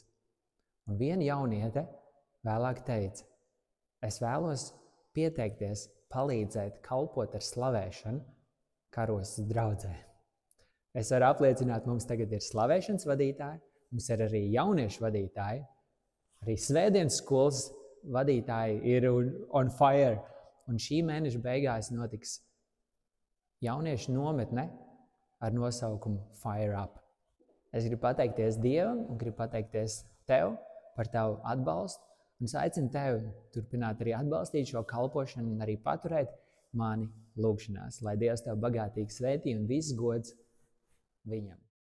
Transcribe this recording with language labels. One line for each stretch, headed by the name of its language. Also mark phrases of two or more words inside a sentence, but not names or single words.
Latvian: Un viena jauniete vēlāk teica, es vēlos pieteikties, palīdzēt, kalpot ar slavēšanu Karosas draudzē. Es varu apliecināt, mums tagad ir slavēšanas vadītāji, mums ir arī jauniešu vadītāji, arī svētdienas skolas vadītāji ir
English: on fire.
Latvian: Un šī mēneša beigās notiks jauniešu nometne ar nosaukumu Fire Up. Es gribu pateikties Dievam un gribu pateikties tev par tavu atbalstu. Un es aicinu tevi turpināt arī atbalstīt šo kalpošanu un arī paturēt mani lūgšanās, lai Dievs tev bagātīgi svētī un viss gods viņam.